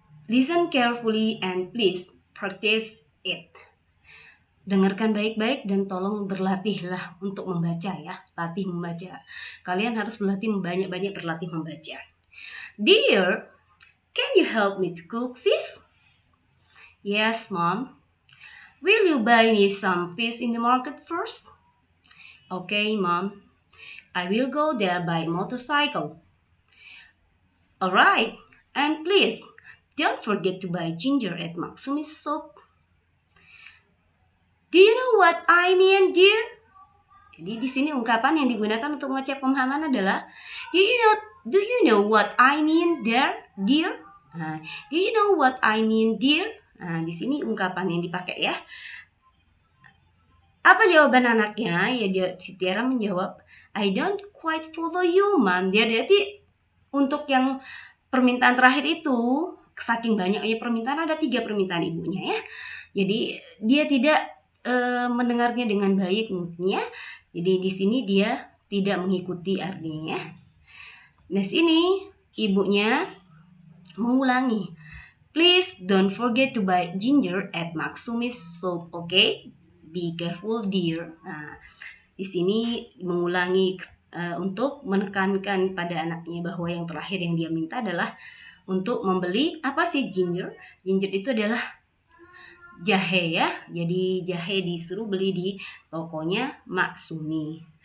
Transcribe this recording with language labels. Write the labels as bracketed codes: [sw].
[en] Listen carefully and please practice it. [id] Dengarkan baik-baik dan tolong berlatihlah untuk membaca ya. Latih membaca. Kalian harus banyak-banyak berlatih membaca. [en] Dear, can you help me to cook fish? Yes, Mom. Will you buy me some fish in the market first? Okay, Mom. I will go there by motorcycle. Alright, and please, don't forget to buy ginger at Maksumi's shop. Do you know what I mean, dear? [id] Jadi di sini ungkapan yang digunakan untuk mengecek pemahaman adalah [en] Do you know what I mean, dear? Do you know what I mean, dear? [id] Nah, di sini ungkapan yang dipakai ya. Apa jawaban anaknya? Ya, si Tiara menjawab, [en] I don't quite follow you, Mom. [id] Jadi untuk yang permintaan terakhir itu, saking banyaknya permintaan, ada 3 permintaan ibunya ya. Jadi dia tidak mendengarnya dengan baik mungkin ya. Jadi di sini dia tidak mengikuti artinya. Nah, sini ibunya mengulangi. [en] Please don't forget to buy ginger at Maksumi's shop, okay? Be careful, dear. [id] Nah, di sini mengulangi untuk menekankan pada anaknya bahwa yang terakhir yang dia minta adalah untuk membeli apa sih ginger? Ginger itu adalah jahe ya. Jadi jahe disuruh beli di tokonya Matsumi.